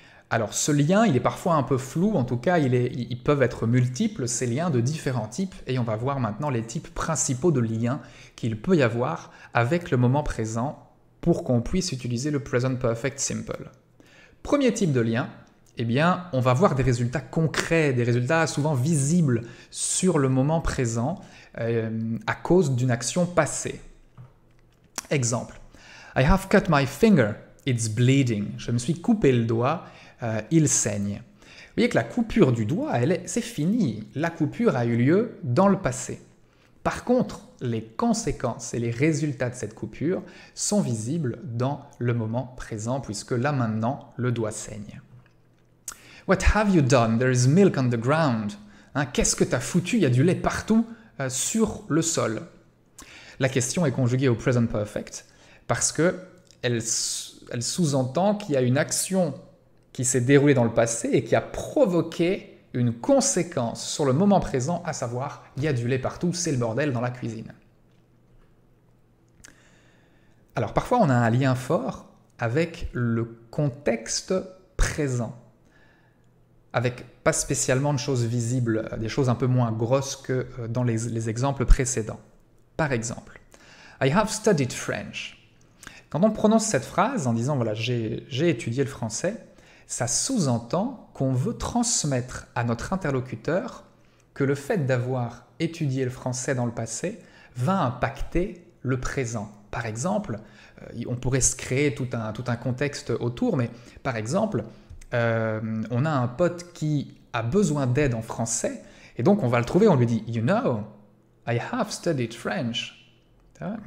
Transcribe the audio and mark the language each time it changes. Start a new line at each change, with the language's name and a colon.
French: Alors ce lien, il est parfois un peu flou, en tout cas ils peuvent être multiples, ces liens de différents types, et on va voir maintenant les types principaux de liens qu'il peut y avoir avec le moment présent pour qu'on puisse utiliser le present perfect simple. Premier type de lien, eh bien, on va voir des résultats concrets, des résultats souvent visibles sur le moment présent à cause d'une action passée.
English: Exemple, I have cut my finger, it's bleeding.
French: Je me suis coupé le doigt, il saigne. Vous voyez que la coupure du doigt, c'est fini. La coupure a eu lieu dans le passé. Par contre, les conséquences et les résultats de cette coupure sont visibles dans le moment présent, puisque là maintenant, le doigt saigne.
English: What have you done? There is milk on the ground.
French: Qu'est-ce que tu as foutu? Il y a du lait partout sur le sol. La question est conjuguée au present perfect parce qu'elle sous-entend qu'il y a une action qui s'est déroulée dans le passé et qui a provoqué une conséquence sur le moment présent, à savoir, il y a du lait partout, c'est le bordel dans la cuisine. Alors parfois on a un lien fort avec le contexte présent, avec pas spécialement de choses visibles, des choses un peu moins grosses que dans les exemples précédents. Par exemple,
English: I have studied French.
French: Quand on prononce cette phrase en disant voilà, j'ai étudié le français, ça sous-entend qu'on veut transmettre à notre interlocuteur que le fait d'avoir étudié le français dans le passé va impacter le présent. Par exemple, on pourrait se créer tout un contexte autour, mais par exemple, on a un pote qui a besoin d'aide en français, et donc on va le trouver, on lui dit «
English: You know, I have studied French ».